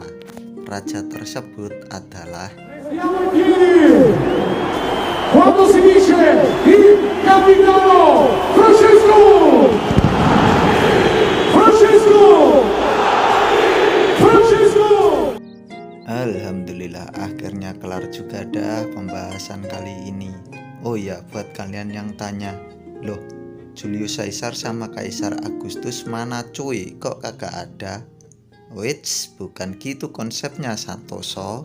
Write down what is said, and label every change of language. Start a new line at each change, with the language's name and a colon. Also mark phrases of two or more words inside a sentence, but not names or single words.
Indonesian: Raja tersebut adalah
Italian: Quando si dice il capitano Francesco! Francesco! Francesco!
Indonesian: Alhamdulillah, akhirnya kelar juga dah pembahasan kali ini. Oh ya, buat kalian yang tanya, loh Julius Caesar sama Kaisar Agustus mana cuy, kok kagak ada? Wits, bukan gitu konsepnya Santoso.